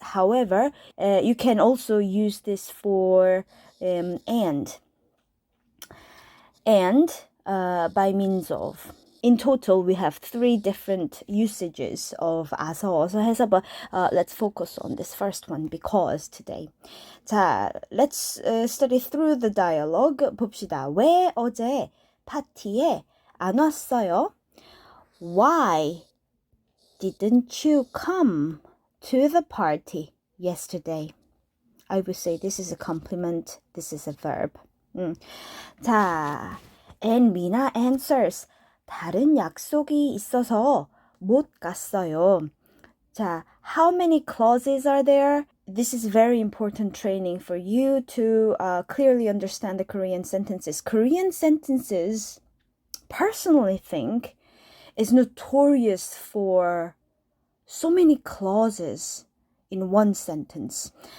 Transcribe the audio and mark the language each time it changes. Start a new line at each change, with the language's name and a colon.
English: However, you can also use this for and by means of. In total, we have 3 different usages of 아서, 어서, 해서, but let's focus on this first one, because, today. 자, let's study through the dialogue.
Korean: 봅시다. 왜 어제 파티에 안 왔어요?
English: Why didn't you come to the party yesterday? I would say this is a compliment. This is a verb. 자, and Mina answers.
Korean: 다른 약속이 있어서 못 갔어요.
English: 자, how many clauses are there? This is very important training for you to clearly understand the Korean sentences. Korean sentences, personally think, is notorious for so many clauses in one sentence.